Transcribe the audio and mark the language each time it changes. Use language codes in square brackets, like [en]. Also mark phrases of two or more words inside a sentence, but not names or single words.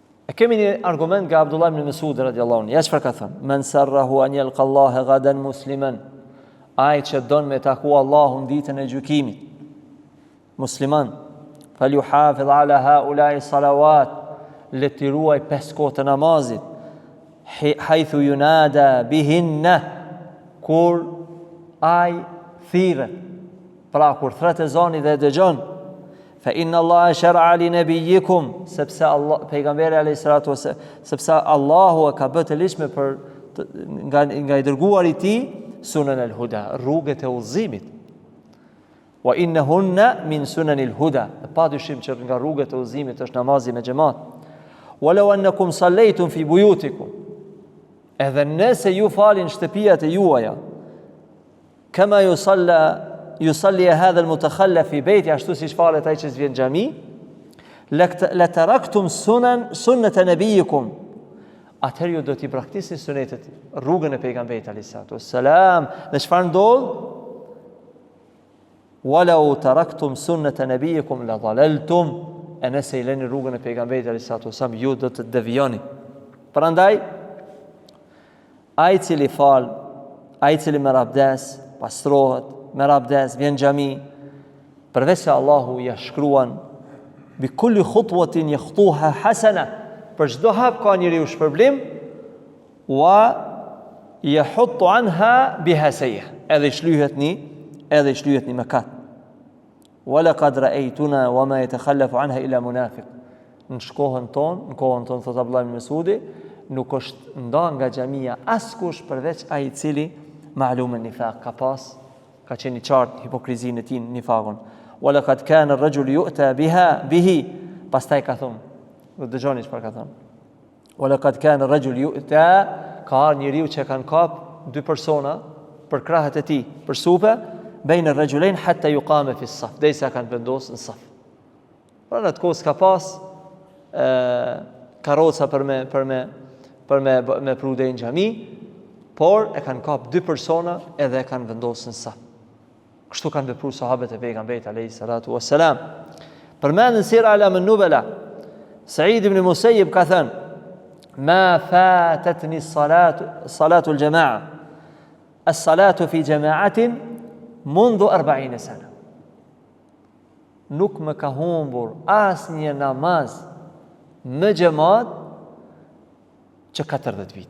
[sq] E kemi një argument nga Abdullah ibn Mesud [ar] رضي الله عنه. [sq] Ja çfarë ka thënë? [ar] من سره أن يلقى الله غدا مسلما. [sq] Ai që don me taku Allahun ditën e gjykimit. [ar] مسلما فليحافظ على هؤلاء الصلوات. [sq] Le të ruaj 5 kohë të namazit. [ar] حيث ينادى بهن, [sq] kur ai thirret. Pra kur thret ezani dhe dëgjon, [ar] فإن الله شرع لنبيكم, [sq] sepse Allah pejgamberi [ar] عليه الصلاة والسلام, [sq] sepse Allahu e ka bërë të ligjshme për nga i dërguari i tij [ar] سنن الهدى, [sq] rrugët e udhëzimit. [ar] وإنهن من سنن الهدى, [sq] pa dyshim që nga rrugët e udhëzimit është namazi me xhamat. [ar] ولو أنكم صليتم في بيوتكم, [sq] edhe nëse ju falin shtëpiat e juaja, [ar] كما يصلي هذا المتخلف في بيته, [sq] ashtu siç falet ai që vjen në xhami, [ar] لتركتم سنة نبيكم, [sq] atëherë ju do t'i praktikoni sunetet, rrugën e pejgamberit [ar] عليه الصلاة والسلام. [sq] Dhe çfarë ndodh? [ar] ولو تركتم سنة نبيكم لضللتم, [sq] e nëse i lëni rrugën e pejgamberit [ar] عليه الصلاة والسلام, [sq] ju do të devijoni. Prandaj ai i cili fal, ai i cili merr abdes, pastrohet, merr abdes, vjen në xhami, përveç se Allahu ja shkruan [ar] بكل خطوة يخطوها حسنة, [sq] për çdo hap ka njeriu shpërblim, [ar] ويحط عنها بها سيئة, [sq] edhe i shlyhet një mëkat. [ar] ولقد رأيتنا وما يتخلف عنها إلا منافق. [sq] Në kohën tonë thot Abdullah ibn Mesudi, nuk është nda nga xhamia askush përveç ai i cili [ar] معلوم النفاق, [sq] ka qenë i qartë hipokrizinë e tij, nifaqun. [ar] ولقد كان الرجل يؤتى به, [sq] pastaj ka thonë, do dëgjoni çfarë ka thënë. [ar] ولقد كان الرجل يؤتى, [sq] ka njeriu që kanë kap 2 persona për krahët e tij, për supe, bejnë [ar] الرجلين حتى يقام في الصف, [sq] derisa kanë vendosur në saf. Pra në atë kohë ka pas karroca për me prude në xhami, por e kanë kap 2 persona edhe e kanë vendosur në saf. Kështu kanë vepruar sahabët e pejgamberit [ar] عليه الصلاة والسلام. Përmendën Sira Alam an-Nubala, Sa'id ibn Musayyib [sq] ka thënë: [ar] "ما فاتتني صلاة الجماعة الصلاة في جماعة منذ 40 سنة." [sq] Nuk më ka humbur asnjë namaz me xhamat që 40 vite.